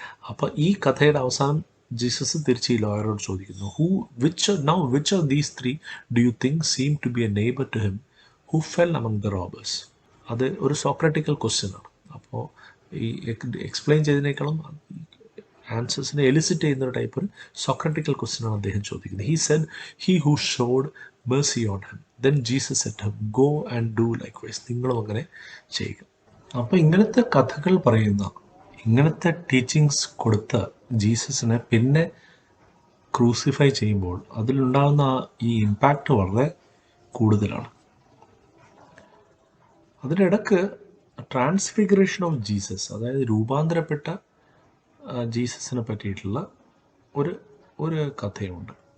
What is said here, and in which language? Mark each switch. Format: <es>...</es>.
<ml>അപ്പോൾ ഈ കഥയുടെ അവസാനം ജീസസ് തിരിച്ച് ഈ ലോയറോട് ചോദിക്കുന്നു,</ml> <en>Which of these 3 do you think seem to be a neighbour to him who fell among the robbers?</en> <ml>അത് ഒരു സോക്രാറ്റിക്കൽ ക്വസ്റ്റ്യൻ ആണ്. അപ്പോൾ ഈ എക്സ്പ്ലെയിൻ ചെയ്തതിനേക്കാളും ആൻസേഴ്സിനെ എലിസിറ്റ് ചെയ്യുന്ന ഒരു ടൈപ്പ് ഒരു സോക്രാറ്റിക്കൽ ക്വസ്റ്റ്യൻ ആണ് അദ്ദേഹം ചോദിക്കുന്നത്.</ml> <en>He said, he who showed mercy on him. Then Jesus said to him, go and do likewise.</en> <ml>നിങ്ങളും അങ്ങനെ ചെയ്യുക. അപ്പോൾ ഇങ്ങനത്തെ കഥകൾ പറയുന്ന, ഇങ്ങനത്തെ ടീച്ചിങ്സ് കൊടുത്ത ജീസസിനെ പിന്നെ ക്രൂസിഫൈ ചെയ്യുമ്പോൾ അതിലുണ്ടാകുന്ന ഈ ഇമ്പാക്റ്റ് വളരെ കൂടുതലാണ്. അതിനിടക്ക് ട്രാൻസ്ഫിഗറേഷൻ ഓഫ് ജീസസ്, അതായത് രൂപാന്തരപ്പെട്ട ജീസസിനെ പറ്റിയിട്ടുള്ള ഒരു കഥയുണ്ട്.</ml>